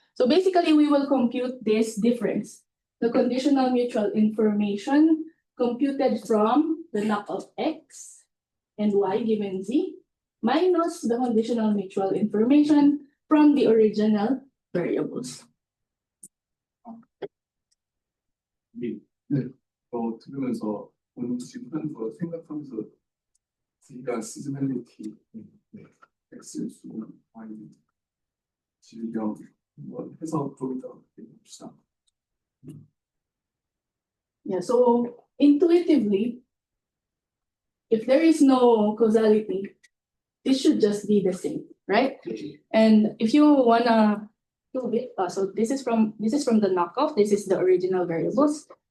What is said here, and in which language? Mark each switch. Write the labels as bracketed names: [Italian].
[English] So basically, we will compute this difference. The conditional mutual information computed from the knockoff X and Y given Z minus the conditional mutual information from the original variables. [Korean] 들으면서 오늘 지금 하는 거 생각하면서 Z가 시즈널리티, X의 수, Y, 질병 뭐 해서 좀 이따 해봅시다. [English] Yeah, so intuitively, if there is no causality, this should just be the same, right? And if you wanna do it, so this is from the knockoff, this is the original variables.